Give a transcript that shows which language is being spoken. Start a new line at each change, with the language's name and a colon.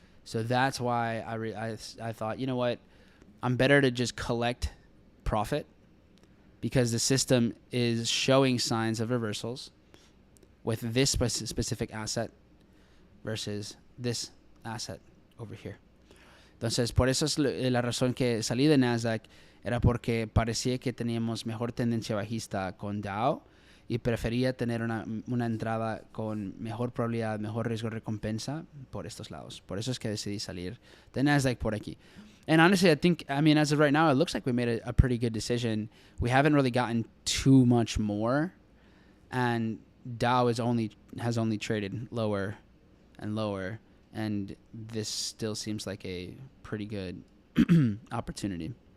English: So that's why I thought, you know what, I'm better to just collect profit because the system is showing signs of reversals with this specific asset versus this asset over here.
Spanish: Entonces, por eso es la razón que salí de NASDAQ, era porque parecía que teníamos mejor tendencia bajista con Dow y prefería tener una entrada con mejor probabilidad, mejor riesgo recompensa por estos lados. Por eso es que decidí salir de NASDAQ por aquí.
English: And honestly, I mean, as of right now, it looks like we made a pretty good decision. We haven't really gotten too much more, and Dow has only traded lower and lower, and this still seems like a pretty good opportunity.